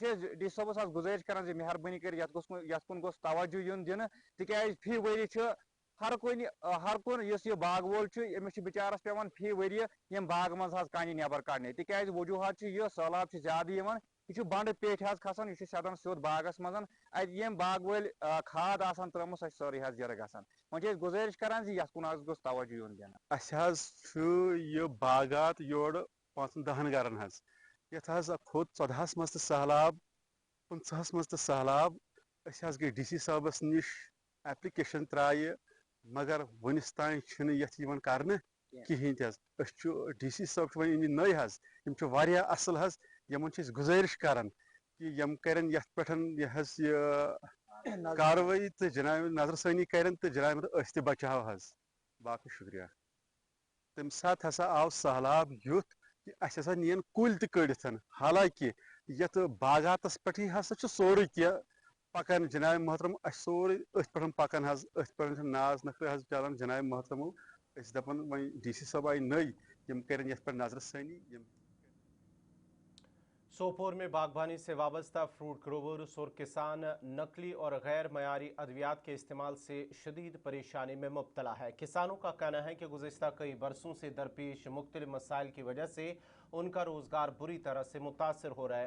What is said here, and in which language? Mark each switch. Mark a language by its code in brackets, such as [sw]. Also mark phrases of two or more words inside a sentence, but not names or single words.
[ks] DC साहबस गुजारिश कर मेहरबानी कर यथ कुन गोस तवज्जो युन दिन तिकाज फी वरी हर कुन यह बाग वोल अमिस बिचारस पेवान फी वरी यम बाग मज कानि नबर कड़ने तिकाज वजूहत यह सैलाब ज्यादा यह बंड पेट खसान यह सदन सोद बागस मज अम बाग वल खाद आसान त्रम सारी जर गसान वन गुजारिश कर यथ कुन गोस तवज्जो युन दिन यह बागात योर 5-10 गरन यथ खोत 14 मज सैलाब 15 मज सैलाब गई DC साहबस नश एप्लिकेशन त्राय मगर वनिस तान यथ कर कहें DC साहब वन नई यम असल यमन गुजारिश कर कि यम करन यथ पेठन यहस ये कार्रवाई तो जनाब नजरसानी करन तो जनाब अस ते बचाव हज बाकी शुक्रिया तम साथ हसा आव सहलाब युथ कि अस हसा नीन कुल त कड़िथन हालांकि यथ बागातस पे हसा सोरे कह पकान जनाब मोहतरम अस सोरे अथ पे पकान हज अथ पे नाज नखरे हज चलान जनाब मोहतरमो अस दपन वही DC साहब आई नई यम करन यथ पे नजरसानी [ur] سوپور میں باغبانی سے وابستہ [en] fruit growers [ur] اور کسان نقلی اور غیر معیاری ادویات کے استعمال سے شدید پریشانی میں مبتلا ہے. کسانوں کا کہنا ہے کہ گزشتہ کئی برسوں سے درپیش مختلف مسائل کی وجہ سے ان کا روزگار بری طرح سے متاثر ہو رہا ہے.